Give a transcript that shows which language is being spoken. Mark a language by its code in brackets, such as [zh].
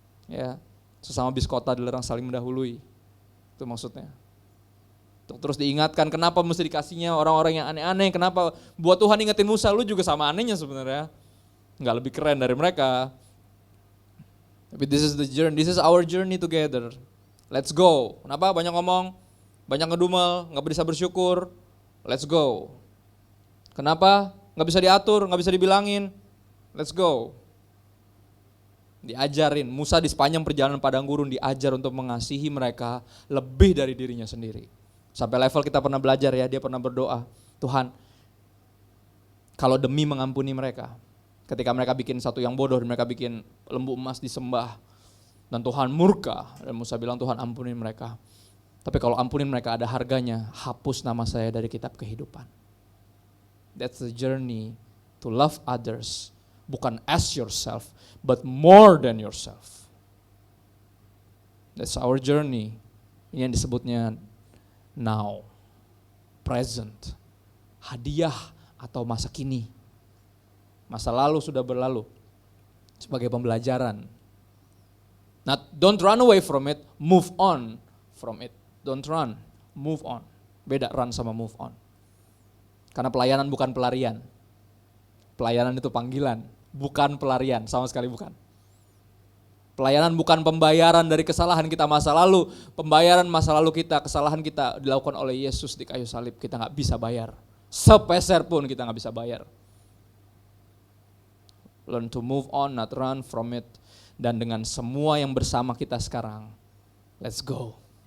[id] Ya, sesama biskota dilarang saling mendahului. Itu maksudnya. Terus diingatkan kenapa mesti dikasihnya orang-orang yang aneh-aneh. Kenapa buat Tuhan ingetin Musa, lu juga sama anehnya sebenarnya. Nggak lebih keren dari mereka. [en] Tapi this is the journey, this is our journey together. Let's go. [id] Kenapa? Banyak ngomong, banyak ngedumel, nggak bisa bersyukur. Let's go. Kenapa? Nggak bisa diatur, nggak bisa dibilangin. [en] Let's go. [id] Diajarin, Musa di sepanjang perjalanan padang gurun diajar untuk mengasihi mereka lebih dari dirinya sendiri. Sampai level kita pernah belajar ya, dia pernah berdoa, Tuhan, kalau demi mengampuni mereka, ketika mereka bikin satu yang bodoh dan mereka bikin lembu emas disembah dan Tuhan murka dan Musa bilang Tuhan ampunin mereka. Tapi kalau ampunin mereka ada harganya, hapus nama saya dari kitab kehidupan. [en] That's the journey to love others, [id] bukan [en] as yourself, but more than yourself. That's our journey. [id] Ini yang disebutnya [en] now, present, [id] hadiah atau masa kini. Masa lalu sudah berlalu sebagai pembelajaran. Nah, [en] don't run away from it, move on from it. Don't run, move on. [id] Beda run sama move on. Karena pelayanan bukan pelarian. Pelayanan itu panggilan, bukan pelarian, sama sekali bukan. Pelayanan bukan pembayaran dari kesalahan kita masa lalu. Pembayaran masa lalu kita, kesalahan kita dilakukan oleh Yesus di kayu salib. Kita gak bisa bayar. Sepeser pun kita gak bisa bayar. [en] Learn to move on, not run from it. [id] Dan dengan semua yang bersama kita sekarang, [en] let's go.